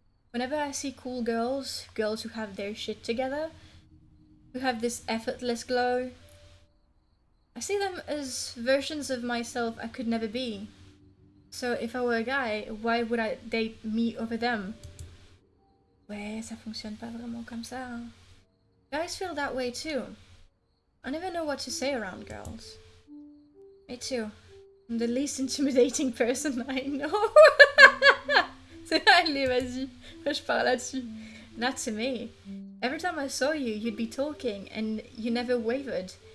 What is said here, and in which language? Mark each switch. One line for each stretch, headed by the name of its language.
English: Whenever I see cool girls who have their shit together, who have this effortless glow, I see them as versions of myself I could never be. So if I were a guy, why would I date me over them?
French: Ouais, ça fonctionne pas vraiment comme ça.
English: Hein. Guys feel that way too. I never know what to say around girls. Me too. I'm the least intimidating person I know.
French: Allez, vas-y. Je pars là-dessus.
English: Not to me. Every time I saw you, you'd be talking and you never wavered.